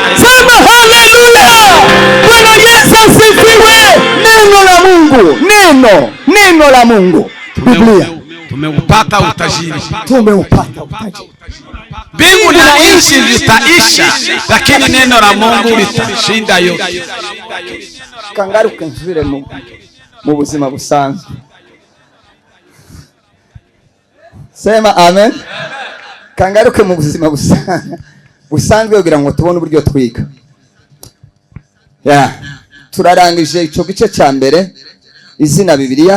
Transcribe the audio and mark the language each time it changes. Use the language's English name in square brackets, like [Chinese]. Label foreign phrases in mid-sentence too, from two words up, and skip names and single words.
[Swahili] Sema haleluya. Bwana Yesu asifiwe. Neno la Mungu, neno la Mungu, Biblia. Tumeupata utajiri. Mbingu na nchi zitaisha, lakini neno la Mungu litashinda yote. [Kinyarwanda] Kangaruke nsubire mu buzima busanzwe. [Swahili] Sema amen. [Kinyarwanda] Kangaruke mu buzima busanzwe kugira ngo tubone uburyo twiga. Turarangije icyo gice cya mbere, izina Biblia.